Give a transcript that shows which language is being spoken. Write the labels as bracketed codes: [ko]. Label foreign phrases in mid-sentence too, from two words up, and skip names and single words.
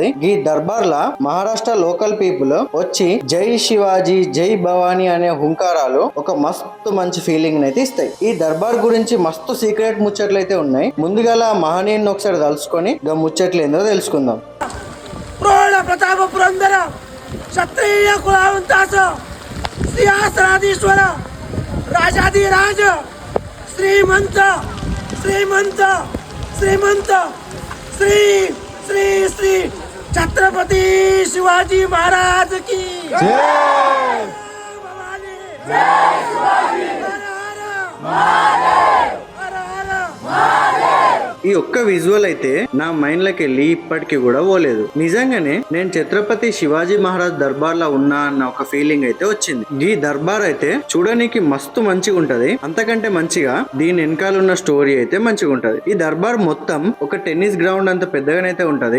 [te] ఈ దర్బార్ లా మహారాష్ట్ర [en] local people [te] వచ్చి జై శివాజీ జై భవానీ అనే హుంకారాలు ఒక మస్తు మంచి ఫీలింగ్ అయితే ఇస్తాయి. ఈ దర్బార్ గురించి మస్తు సీక్రెట్ ముచ్చట్లు అయితే ఉన్నాయి. ముందుగా మహనీయుని ఒకసారి తలుసుకొని గా ముచ్చట్లు ఏందో తెలుసుకుందాం. [mr] प्रताप पुरंदर क्षत्रिय कुलावंतास सिंहासनाधीश्वर राजाधिराज श्रीमंत श्रीमंत श्रीमंत श्री श्री श्री छत्रपति शिवाजी महाराज की जय। भवानी जय शिवाजी। हर हर महादेव। हर हर महादेव। [te] ఈ ఒక్క విజువల్ అయితే నా మైండ్ లోకి వెళ్ళి ఇప్పటికీ కూడా పోలేదు. నిజంగానే నేను ఛత్రపతి శివాజీ మహారాజ్ దర్బార్ లో ఉన్నా అన్న ఒక ఫీలింగ్ అయితే వచ్చింది. ఈ దర్బార్ అయితే చూడడానికి మస్తు మంచిగా ఉంటది. అంతకంటే మంచిగా దీని వెనకాల ఉన్న స్టోరీ అయితే మంచిగా ఉంటది. ఈ దర్బార్ మొత్తం ఒక [en] tennis ground [te] అంత పెద్దగానైతే ఉంటది.